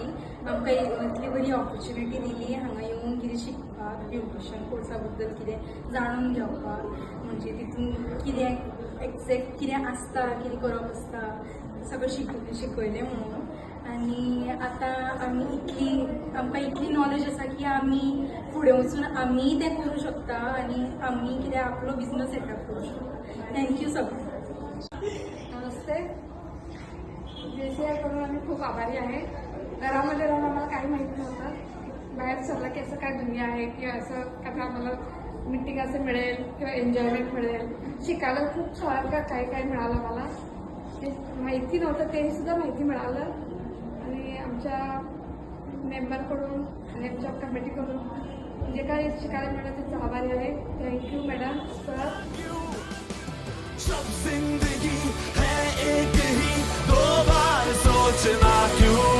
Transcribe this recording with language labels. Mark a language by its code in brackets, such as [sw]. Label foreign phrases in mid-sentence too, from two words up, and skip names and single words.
[kok] आमकां इतली बरी ऑपॉर्च्युनिटी दिली हांगा येवन कितें शिकपाक, ब्युटिशियन कोर्सा बद्दल कितें जाणून घेवपाक, म्हणजे तितून कितें एक्झॅक्ट कितें आसता, कितें करप आसता, सगळं शिकयलें म्हणून। आनी आतां आमकां इतली नॉलेज आसा की आमी फुडें वचून आमी तें करूं शकता आनी आमी कितें आपलो बिझनस सेटअप करूं शकता। थँक्यू सगळ्यांक। [mr] नमस्ते। JCI कडून आम्ही खूप आभारी आहे। घरामध्ये राहून आम्हाला काही माहिती नव्हतं, बाहेर चाललं की असं काय दुनिया आहे किंवा असं काय आम्हाला मीटिंग असं मिळेल किंवा एन्जॉयमेंट मिळेल, शिकायला खूप सारखं काही मिळालं मला। ते माहिती नव्हतं ते सुद्धा माहिती मिळालं आणि आमच्या मेंबरकडून आणि आमच्या कमिटीकडून जे काही शिकायला मिळालं त्याचा आभारी आहे। [en] Thank you madam sir. [hi] जब जिंदगी है एक ही दो बार सोचना क्यों।